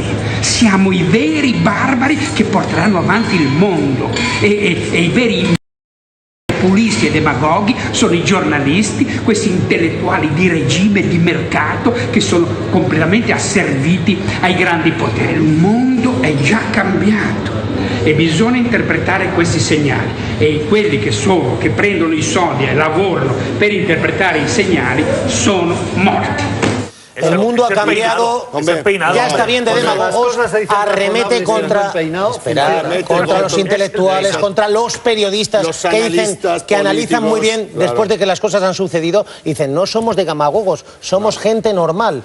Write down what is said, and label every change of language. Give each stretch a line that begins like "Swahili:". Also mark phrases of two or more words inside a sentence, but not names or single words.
Italian: Siamo i veri barbari che porteranno avanti il mondo e i veri populisti e demagoghi sono i giornalisti, questi intellettuali di regime, di mercato, che sono completamente asserviti ai grandi poteri. Il mondo è già cambiato e bisogna interpretare questi segnali e quelli che prendono i soldi e lavorano per interpretare i segnali sono morti.
Spanish: El mundo ha cambiado, ya está bien de demagogos, arremete contra los intelectuales, contra los periodistas que dicen que analizan muy bien después de que las cosas han sucedido. Dicen, no somos de demagogos, somos gente normal.